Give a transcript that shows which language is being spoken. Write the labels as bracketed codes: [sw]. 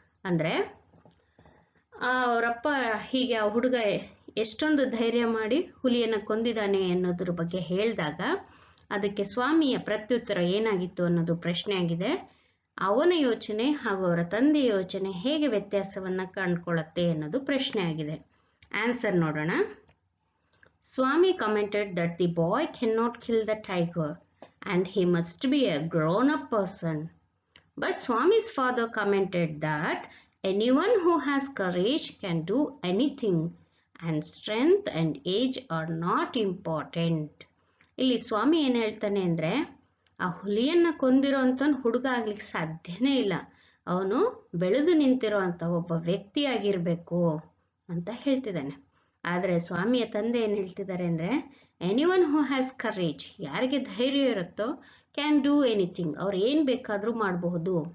[kn] ಅಂದ್ರೆ ಅವರಪ್ಪ ಹೀಗೆ ಆ ಹುಡುಗ ಎಷ್ಟೊಂದು ಧೈರ್ಯ ಮಾಡಿ ಹುಲಿಯನ್ನು ಕೊಂದಿದ್ದಾನೆ ಅನ್ನೋದ್ರ ಬಗ್ಗೆ ಹೇಳಿದಾಗ ಅದಕ್ಕೆ ಸ್ವಾಮಿಯ ಪ್ರತ್ಯುತ್ತರ ಏನಾಗಿತ್ತು ಅನ್ನೋದು ಪ್ರಶ್ನೆ ಆಗಿದೆ. ಅವನ ಯೋಚನೆ ಹಾಗೂ ಅವರ ತಂದೆಯ ಯೋಚನೆ ಹೇಗೆ ವ್ಯತ್ಯಾಸವನ್ನ ಕಂಡುಕೊಳ್ಳುತ್ತೆ ಅನ್ನೋದು ಪ್ರಶ್ನೆ ಆಗಿದೆ. ಆನ್ಸರ್ ನೋಡೋಣ. [en] Swami commented that the boy cannot kill the tiger and he must be a grown-up person. But Swami's father commented that anyone who has courage can do anything and strength and age are not important. [kn] ಇಲ್ಲಿ ಸ್ವಾಮಿ ಏನ್ ಹೇಳ್ತಾನೆ ಅಂದ್ರೆ ಆ ಹುಲಿಯನ್ನ ಕೊಂದಿರೋಂಥವ್ನು ಹುಡುಗ ಆಗ್ಲಿಕ್ಕೆ ಸಾಧ್ಯನೇ ಇಲ್ಲ, ಅವನು ಬೆಳೆದು ನಿಂತಿರೋಂಥ ಒಬ್ಬ ವ್ಯಕ್ತಿ ಆಗಿರ್ಬೇಕು ಅಂತ ಹೇಳ್ತಿದ್ದಾನೆ. ಆದ್ರೆ ಸ್ವಾಮಿಯ ತಂದೆ ಏನ್ ಹೇಳ್ತಿದ್ದಾರೆ ಅಂದ್ರೆ [en] anyone who has courage, [kn] ಯಾರಿಗೆ ಧೈರ್ಯ ಇರುತ್ತೋ [en] can do anything, [kn] ಅವ್ರು ಏನ್ ಬೇಕಾದ್ರೂ ಮಾಡಬಹುದು.